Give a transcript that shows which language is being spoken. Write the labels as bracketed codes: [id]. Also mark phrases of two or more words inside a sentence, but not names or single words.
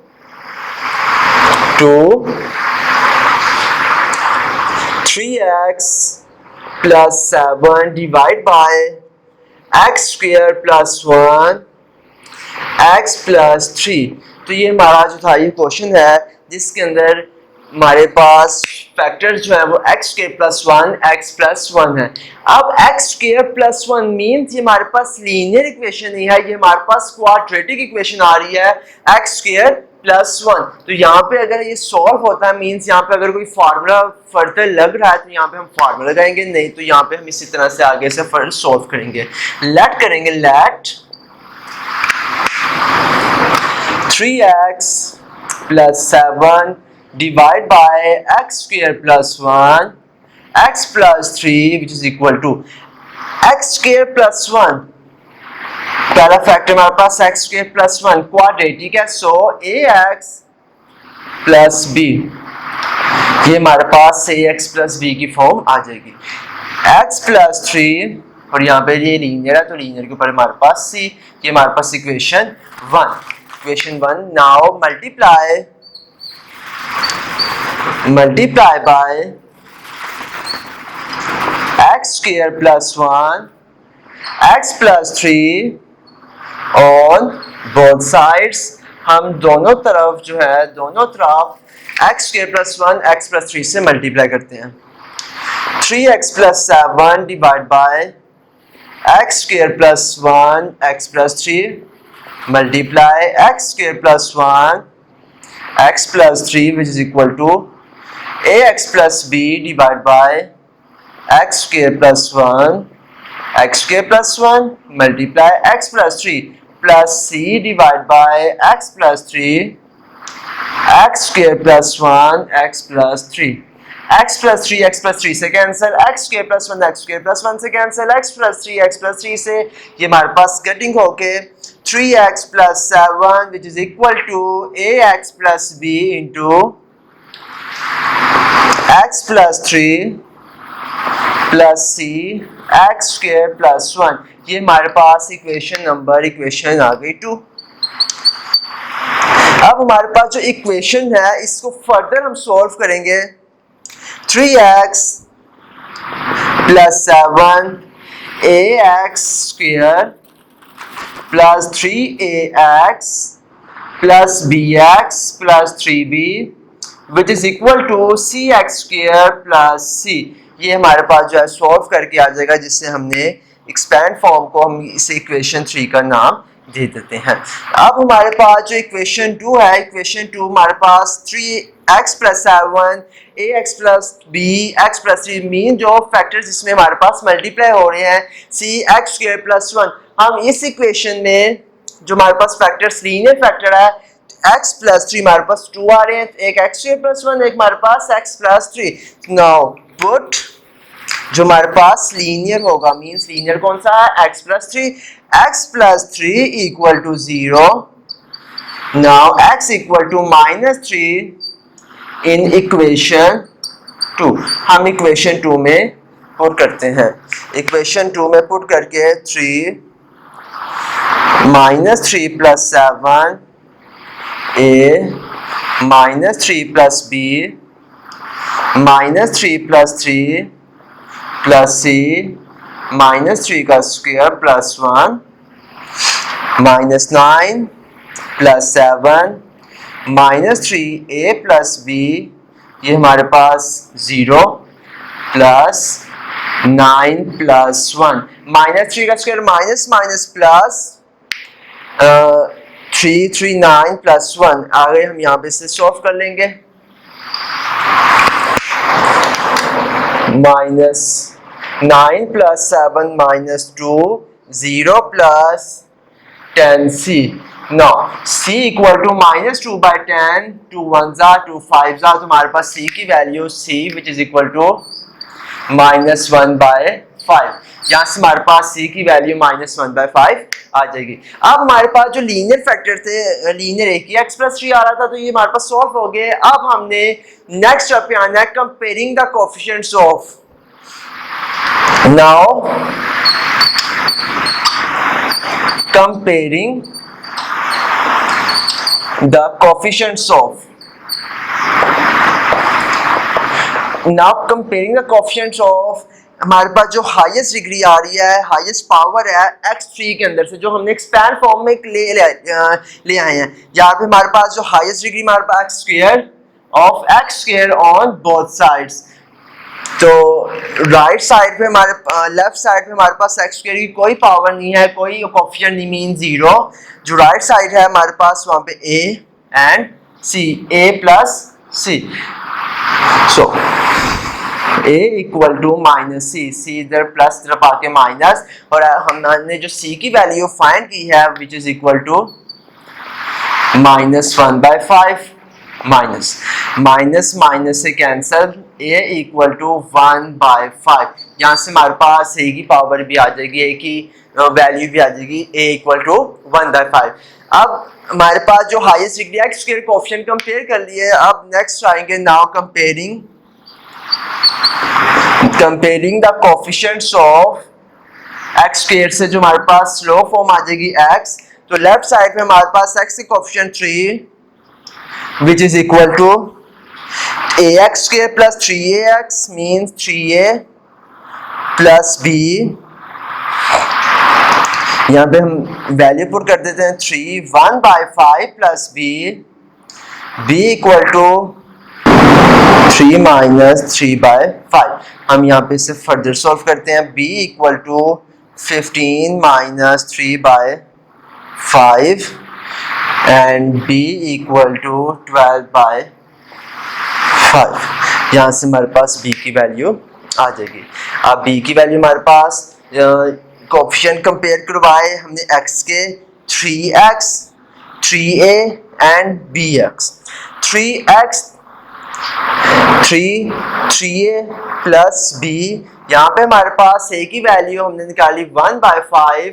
[en] 3x plus 7 divide by x square plus 1 x plus 3। [hi] तो ये हमारा जो था ये क्वेश्चन है जिसके अंदर हमारे पास फैक्टर्स जो है वो [en] x square plus 1 x plus 1 [hi] है। अब [en] x square plus 1 [hi] मीन्स ये हमारे पास [en] linear equation [hi] नहीं है, ये हमारे पास [en] quadratic equation [hi] आ रही है [en] x square plus 1. [hi] तो यहाँ पे अगर ये सॉल्व होता है मीन्स यहाँ पे अगर कोई [en] formula further [hi] लग रहा है तो यहाँ पे हम फार्मूला लगाएंगे, नहीं तो यहाँ पे हम इसी तरह से आगे से [en] further solve [hi] करेंगे। [en] लेट 3x plus 7 divide by x square plus 1 x plus 3 which is equal to x square plus 1। [hi] पहला फैक्टर हमारे पास [en] x square plus 1 [hi] क्वाड्रेटिक है, [en] so ax plus b, [hi] ये हमारे पास [en] ax plus b [hi] की फॉर्म आ जाएगी। [en] x plus 3 [hi] और यहाँ पे ये लीनियर है तो लीनियर के ऊपर हमारे पास c, ये हमारे पास इक्वेशन 1। [en] now multiply by x square plus 1 x plus 3 on both sides. [hi] हम दोनों तरफ [en] x square plus 1 x plus 3 [hi] से मल्टीप्लाई करते हैं। [en] 3x plus 7 divide by x square plus 1 x plus 3 मल्टीप्लाई x square plus 1 x plus 3 which is equal to ax plus b divide by x square plus 1 x square plus 1 मल्टीप्लाई x plus 3 plus c divide by x plus 3 x square plus 1 x plus 3 x plus 3 से कैंसिल, x square plus 1 x square plus 1 से कैंसिल, x plus 3 [hi] से ये हमारे पास कटिंग होके [en] 3x plus 7 which is equal to ax plus b into x plus 3 plus c x square plus 1। [hi] ये हमारे पास इक्वेशन आ गई 2। अब हमारे पास जो इक्वेशन है इसको फर्दर हम सॉल्व करेंगे। [en] 3x plus 7 ax square plus 3ax plus bx plus 3b which is equal to cx square plus c। [hi] ये हमारे पास जो है सॉल्व करके आ जाएगा, जिससे हमने [en] expand form [hi] को हम इसे इक्वेशन 3 का नाम दे देते हैं। अब हमारे पास जो इक्वेशन 2 है, इक्वेशन 2 हमारे पास [en] 3x plus 7 ax plus b x plus 3 [hi] मीन जो फैक्टर्स जिसमें हमारे पास मल्टीप्लाई हो रहे हैं [en] c x square plus 1। [hi] हम इस इक्वेशन में जो हमारे पास फैक्टर्स [en] linear factor [hi] है [en] x plus 3 [hi] हमारे पास 2 आ रहे हैं, एक [en] x square plus 1 [hi] एक हमारे पास [en] x plus 3। now put [hi] जो हमारे पास लीनियर होगा मींस लीनियर कौन सा है [en] x plus 3 equal to 0। now x equal to -3 in equation 2। [hi] हम इक्वेशन 2 में पुट करते हैं, इक्वेशन 2 में पुट करके 3 [en] plus 7 a -3 plus b -3 plus 3 plus c -3 का स्क्वायर plus 1 -9 plus 7 -3a plus b, [hi] ये हमारे पास [en] 0 plus 9 plus 1 -3 का स्क्वायर minus plus 3 9 plus 1। [hi] आगे हम यहाँ पे से सॉल्व कर लेंगे। [en] -9 plus 7 minus 2 0 plus 10c। now c equal to -2 by 10, 2 1 जा 2 5 जा, [hi] तो हमारे पास c की वैल्यू [en] c which is equal to -1/5। [hi] यहाँ से हमारे पास c की वैल्यू -1/5 आ जाएगी। अब हमारे पास जो लीनियर फैक्टर थे, लीनियर एक ही x+3 आ रहा था, तो ये हमारे पास सॉल्व हो गए। अब हमने [en] next step [hi] पे आना है, [en] comparing the coefficients of. नाउ comparing the coefficients of, [hi] हमारे पास जो [en] highest degree [hi] आ रही है, [en] highest power [hi] है x3 के अंदर से, जो हमने [en] expand form [hi] में ले आए हैं। यहाँ पे हमारे पास जो [en] highest degree [hi] हमारे पास [en] x square on both sides. [hi] तो [en] right side [hi] पे हमारे [en] left side [hi] पे हमारे पास [en] x square [hi] की कोई पावर नहीं है, कोई कोएफिशिएंट नहीं, मीन 0। जो [en] right side [hi] है हमारे पास वहां पे [en] a and c, a plus c. so a equal to -c, [hi] c इधर प्लस तरफ आके माइनस, और हमने जो c की वैल्यू फाइंड की है [en] which is equal to -1/5. minus minus से cancel, a equal to 1/5। [hi] यहाँ से हमारे पास a की पावर भी आ जाएगी, a की वैल्यू भी आ जाएगी, [en] a equal to 1/5. [hi] अब हमारे पास जो [en] highest degree x square coefficient compare [hi] कर लिए। अब नेक्स्ट आएंगे [en] now comparing the coefficients of x square [hi] से जो हमारे पास [en] slow form [hi] आ जाएगी x। तो [en] left side [hi] में हमारे पास x की कोएफिशिएंट 3 [en] which is equal to ax square plus 3ax means 3a plus b। [hi] यहाँ पे हम [en] value put [hi] कर देते हैं 3, [en] 1/5 plus b equal to 3 minus 3/5। [hi] हम यहाँ पे इसे [en] further solve [hi] करते हैं, [en] b equal to 15 minus 3/5 and b equal to 12/5। [hi] यहाँ से हमारे पास b की वैल्यू आ जाएगी। अब b की वैल्यू हमारे पास [en] coefficient compare [hi] करवाए हमने x के [en] 3x, 3a and bx. 3a plus b, [hi] यहाँ पे हमारे पास a की वैल्यू हमने निकाली 1/5।